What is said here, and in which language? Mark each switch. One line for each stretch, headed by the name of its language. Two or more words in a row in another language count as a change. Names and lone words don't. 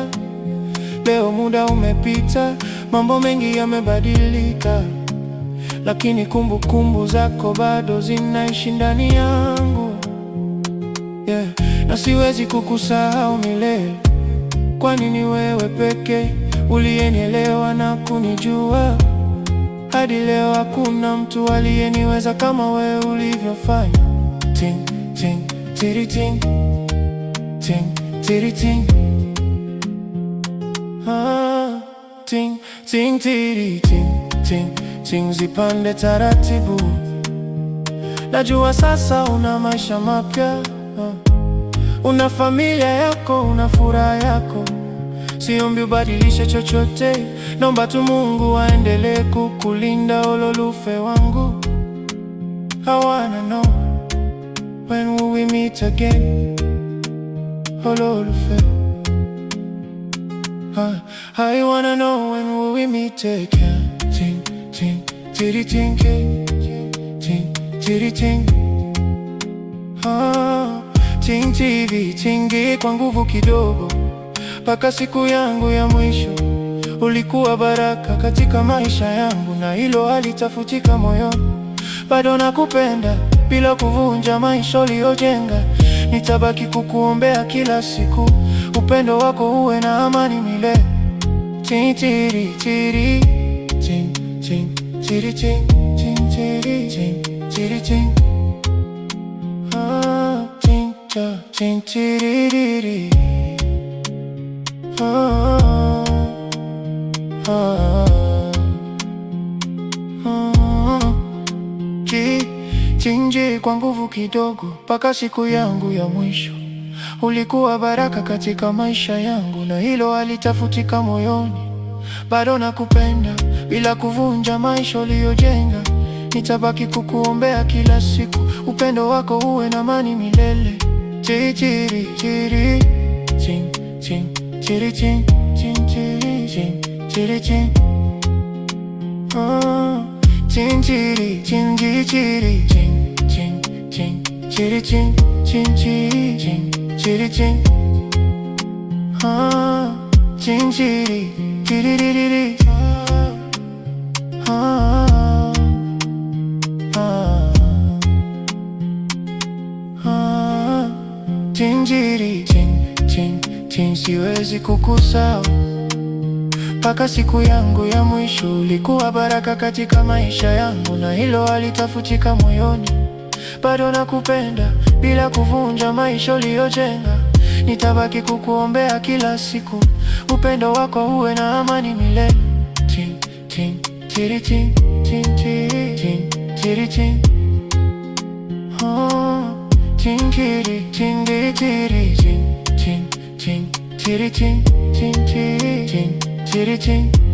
Swahili: Leo muda umepita, mambo mengi yamebadilika, lakini kumbukumbu zako bado zinaishi ndani yangu.
English: Yeah.
Swahili: Na siwezi kukusahau milele, kwani ni wewe pekee uliyenielewa na kunijua. Hadi leo hakuna mtu aliyeniweza kama wewe ulivyofanya. Ting, ting, tiri ting, ting, tiri ting. Ting, ting, tiri ting, ting, ting, zipande taratibu. Najua sasa una maisha mapya, una familia yako, una furaha yako. Siombi ubadilishe chochote, naomba tu Mungu aendelee kukulinda ololufe wangu.
English: I wanna know, when will we meet again, ololufe. I wanna know, when will we meet again. Ting, ting, tiri ting, ting, tiri ting. Ting, tiri tingi
Swahili: kwa nguvu kidogo, mpaka siku yangu ya mwisho. Ulikuwa baraka katika maisha yangu, na hilo halitafutika moyoni. Bado nakupenda bila kuvunja maisha uliyojenga. Nitabaki kukuombea kila siku, upendo wako uwe na amani milele. Ting, tiri, tiri, ting, ting, tiri, ting, ting, tiri, ting, tiri, ting. Ting, ta, ting, tiri, tiri. Chinji kwa nguvu kidogo, mpaka siku yangu ya mwisho. Ulikuwa baraka katika maisha yangu, na hilo halitafutika moyoni. Bado nakupenda bila kuvunja maisha uliyojenga. Nitabaki kukuombea kila siku, upendo wako uwe na amani milele. Tiri, tiri, tiri, ting, ting, tiri, ting, ting, tiri, ting, tiri, ting. Ting, tiri, ting, tiri, ting, ting, ting, tiri, ting, ting, tiri, ting, tiri, ting. Ting, tiri, tiri, tiri, tiri. Ting, tiri, ting, ting, ting, siwezi kukusahau mpaka siku yangu ya mwisho. Ulikuwa baraka katika maisha yangu, na hilo halitafutika moyoni. Bado nakupenda bila kuvunja maisha uliyojenga. Nitabaki kukuombea kila siku, upendo wako uwe na amani milele. Ting, ting, tiri, ting, ting, tiri, ting, tiri, ting. Ting, tiri, ting, tiri, ting, ting, ting, tiri, ting, ting, tiri, ting, tiri, ting.